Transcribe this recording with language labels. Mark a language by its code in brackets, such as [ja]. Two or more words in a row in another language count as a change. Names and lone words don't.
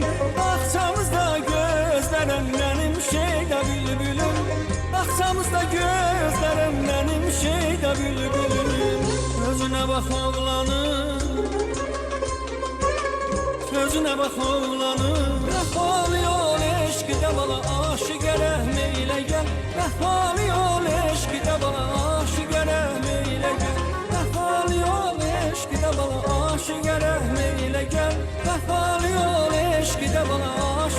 [tr] Bakçamızda gözlerim benim şeyde bülbülüm. Bakçamızda gözlerim benim şeyde bülbülüm. Sözüne bak oğlanım, sözüne bak oğlanım. [az] Vəfalı yol eşqide bala aşıqə rəhm eylə gəl. Vəfalı yol eşqide bala aşıqə rəhm eylə gəl. Vəfalı yol eşqide bala aşıqə rəhm eylə gəl. Vəfalı yol eşqide bala